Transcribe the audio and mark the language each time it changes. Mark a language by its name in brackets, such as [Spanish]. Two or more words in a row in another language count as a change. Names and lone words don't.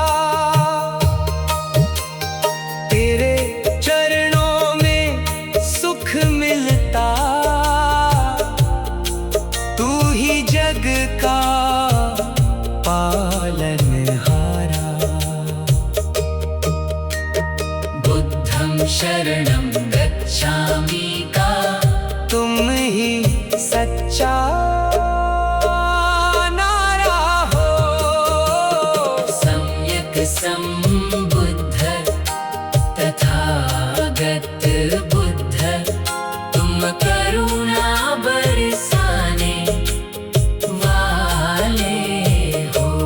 [Hindi] तेरे चरणों में सुख मिलता, तू ही जग का पालनहारा। [Pali] बुद्धं शरणं गच्छामि का, [Hindi] तुम ही सच्चा नारा हो। सम्यक संबुद्ध तथागत बुद्ध, तुम करुणा बरसाने वाले हो।